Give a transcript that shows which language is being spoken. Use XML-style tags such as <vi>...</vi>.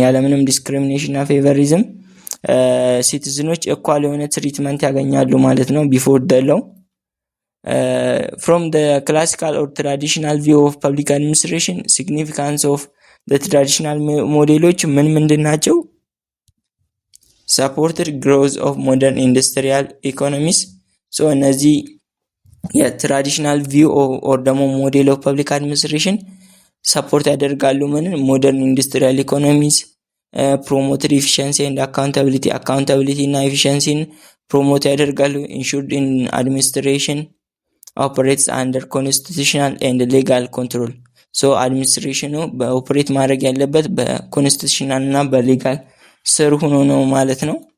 <am>ያለምንም ዲስክሪሚኔሽን እና ፌቨሪዝም ሲቲዝኖች እኩል የሆነ ትሪትመንት ያገኛሉ ማለት ነው</am> <en>before the law. From the classical or traditional view of public administration, significance of the traditional ሞዴሎች</en> <am>ምንድን ናቸው?</am> <en>supported growth of modern industrial economies.</en> <am>so እነዚህ የትራዲሽናል ቪው ኦር ደግሞ ሞዴል ኦፍ ፐብሊክ አድሚኒስትሬሽን ሰፖርት ያደርጋሉ ሞደርን ኢንዱስትሪያል ኢኮኖሚስ ፕሮሞትድ ኤፊሺየንሲ ኤንድ አካውንታቢሊቲ እና ኤፊሺየንሲን ፕሮሞት ያደርጋሉ። ኢንሹርድ ኢን አድሚኒስትሬሽን ኦፐሬትስ አንደር ኮንስቲቱሽናል ኤንድ ሌጋል ኮንትሮል። ሶ አድሚኒስትሬሽኑ በኦፐሬት ማድረግ ያለበት በኮንስቲቱሽናል እና በሌጋል ስር ሆኖ ነው ማለት ነው።</am>